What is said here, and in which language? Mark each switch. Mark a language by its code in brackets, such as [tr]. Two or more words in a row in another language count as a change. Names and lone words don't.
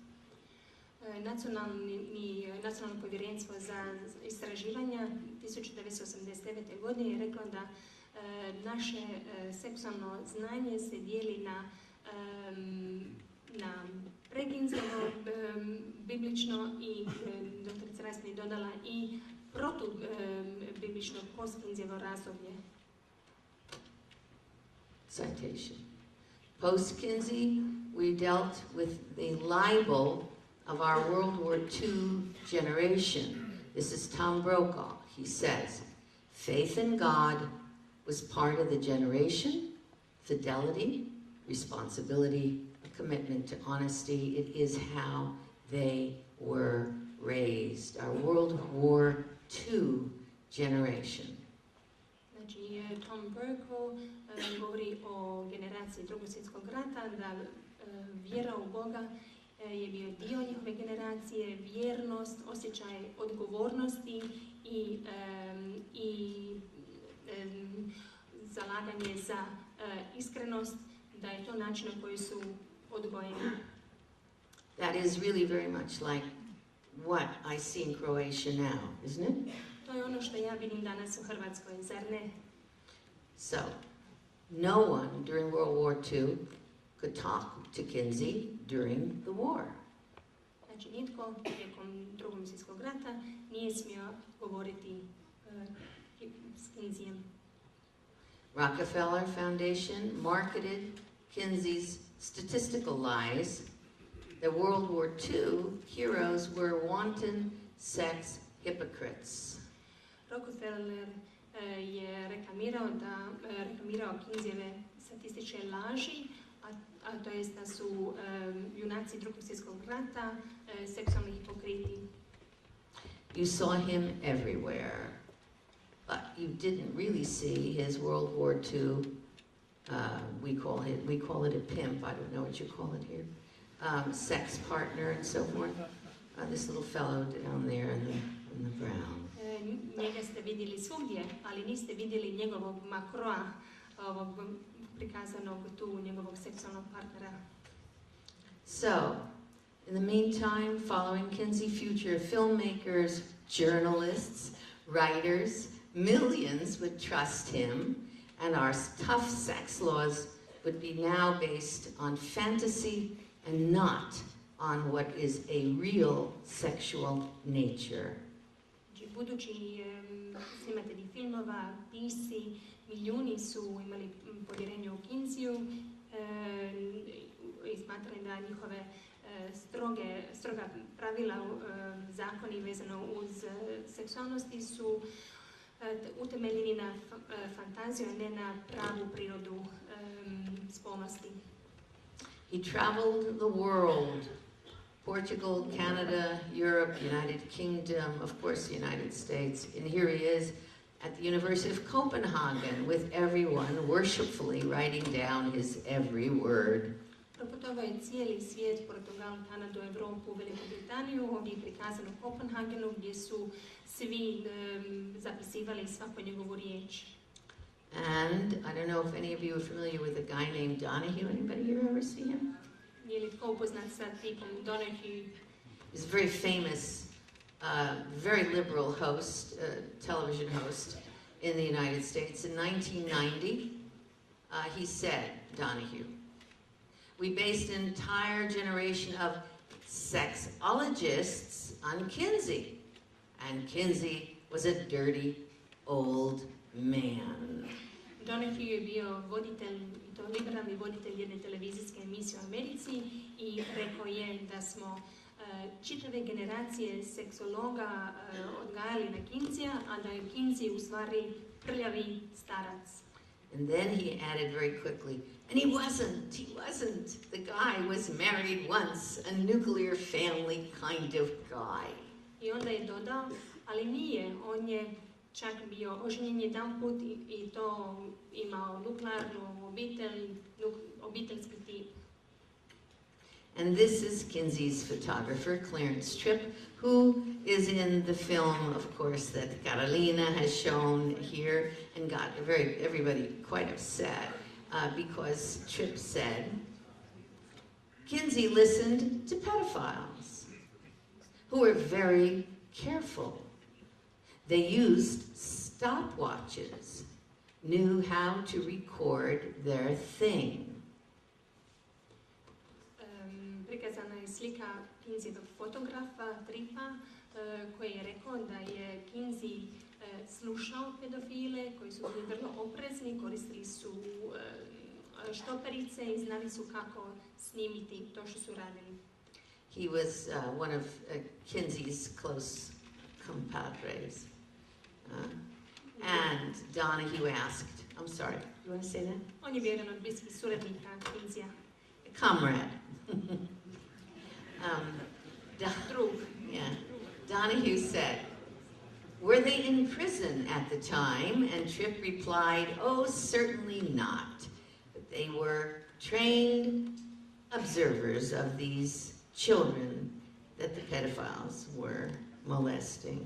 [hr] Nacionalno povjerenstvo za istraživanja 1989. godine je reklo da naše seksualno znanje se dijeli na prekinzeno, biblično i doktorica Reisman je dodala i protu-biblično postkinzijevo razdoblje. [en] Citation. Post-Kinsey, we dealt with the libel of our World War II generation. This is Tom Brokaw. He says, faith in God was part of the generation, fidelity, responsibility, a commitment to honesty. It is how they were raised. Our World War II generation. [hr] Znači, Tom Brokaw govori o generaciji Drugog svjetskog rata, da vjera u Boga je bio dio njihove generacije, vjernost, osjećaj odgovornosti i zalaganje za iskrenost, da je to način na koji su odgojeni. [en] That is really very much like what I see in Croatia now, isn't it? [hr] To je ono što ja vidim danas u Hrvatskoj, zar ne? [en] So, no one during World War II could talk to Kinsey during the war. [hr] Znači, nitko tijekom Drugog svjetskog rata nije smio govoriti s Kinzijem. [en] Rockefeller Foundation marketed Kinsey's statistical lies that World War II heroes were wanton sex hypocrites. [hr] Rockefeller je reklamirao Kinzijeve statističke laži, a to jest da su junaci Drugog svjetskog rata seksualni hipokriti. [en] You saw him everywhere, but you didn't really see his World War II, we call it a pimp, I don't know what you call it here, sex partner and so forth. This little fellow down there in the brown. [hr] Njega ste vidjeli svugdje, ali niste vidjeli njegovog makroa, ovog prikazanog tu njegovog seksualnog partnera. [en] So, in the meantime, following Kinsey, future filmmakers, journalists, writers, millions would trust him, and our tough sex laws would be now based on fantasy and not on what is a real sexual nature. [hr] Budući snimatelji filmova, pisci, milijuni su imali povjerenje u Kinziju i smatrali da njihove stroga pravila, zakoni vezano uz seksualnosti su utemeljeni na fantaziju, a ne na pravu prirodu spolnosti. [en] He traveled the world. Portugal, Canada, Europe, United Kingdom, of course the United States. And here he is at the University of Copenhagen with everyone worshipfully writing down his every word. [hr] Proputovao je cijeli svijet, Portugal, Kanadu, Europu, Veliku Britaniju, ovdje je prikazano u Kopenhagenu gdje su svi zapisivali svaku njegovu riječ. [en] And I don't know if any of you are familiar with a guy named Donahue. Anybody here ever see him? [hr] Je li tko upoznat sa tipom Donahue? [en] He's a very famous, very liberal host, television host in the United States. In 1990, he said, Donahue, we based an entire generation of sexologists on Kinsey, and Kinsey was a dirty old man. [hr] Donahue je bio voditelj, to liberalni voditelj jedne televizijske emisije u Americi i rekao je da smo čitave generacije seksologa odgajali na Kinzija, a da je Kinzi u stvari prljavi starac. [en] And then he added very quickly, and he wasn't. The guy was married once, a nuclear family kind of guy. [hr] I onda je dodao, ali nije, on je čak bio oženjen jedan put i to imao nuklearnu obitelj, obiteljski tip. [en] And this is Kinsey's photographer, Clarence Tripp, who is in the film, of course, that Carolina has shown here and got everybody quite upset because Tripp said, Kinsey listened to pedophiles who were very careful. They used stopwatches, knew how to record their thing. [hr] Prikazana je slika Kinseyevog fotografa, Trippa, koji je rekao da je Kinsey slušao pedofile koji su bili vrlo oprezni, koristili su štoperice i znali su kako snimiti to što su radili. [en] He was one of Kinsey's close compadres. And Donahue asked, I'm sorry, you want to say that? [hr] On je bio jedan od bliskih suradnika Kinseya. [en] Comrade. [hr] Drug. [en] Yeah. Donahue said, were they in prison at the time? And Tripp replied, oh, certainly not. But they were trained observers of these children that the pedophiles were molesting.